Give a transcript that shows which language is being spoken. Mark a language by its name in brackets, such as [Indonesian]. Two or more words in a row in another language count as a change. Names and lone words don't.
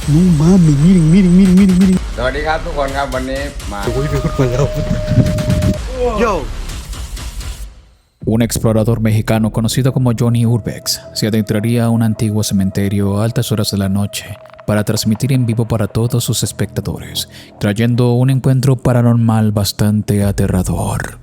[Spanish] No mames, miren. [Thai] สวัสดีครับทุกคนครับวันนี้มา [Spanish] Yo. Un explorador mexicano conocido como Johnny Urbex se adentraría a un antiguo cementerio a altas horas de la noche para transmitir en vivo para todos sus espectadores, trayendo un encuentro paranormal bastante aterrador.